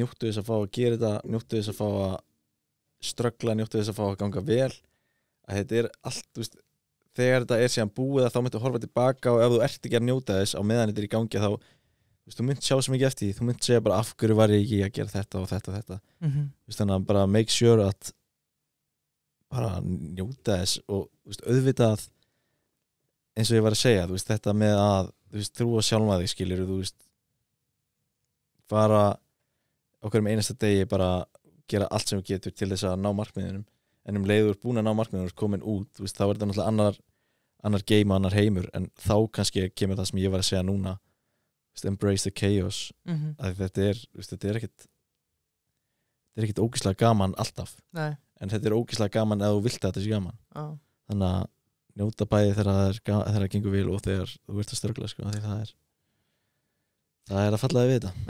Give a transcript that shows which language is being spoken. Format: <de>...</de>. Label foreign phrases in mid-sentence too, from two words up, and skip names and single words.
<is>njóttu þess að fá að gera þetta njóttu þess að fá að ströggla njóttu þess að fá að ganga vel að þetta er allt, þú veist þegar þetta er síðan búið að þá myndu að horfa tilbaka og ef þú ert ekki að njóta þess á meðan þetta er í gangi þá þú veist, þú mynd sjá svo mikið eftir því, þú mynd segja bara af hverju var ég ekki að gera þetta og þetta þú veist, þannig að bara</is> <en>make sure</en> <is>að bara njóta þess og þú veist, auðvitað eins og ég var að segja, þú veist, þetta með að þú veist, trúa sjálfa þig, skilur þú veist, bara okkur einasta degi bara gera allt sem þú getur til þess að ná markmiðinum en leiður búin að ná markmiðinum komin út, þú veist, þá er þetta náttúrulega annar game og annar heimur en þá kannski kemur það sem ég var að segja núna</is> <en>embrace the chaos</en> <is>að þetta er ekkert ógeðslega gaman alltaf Nei. en þetta er ógeðslega gaman ef þú vilt að þetta sé gaman þannig að njóta bæði þegar það gengur vel og þegar þú ert að ströggla sko, því það er að fallaði við þetta</is>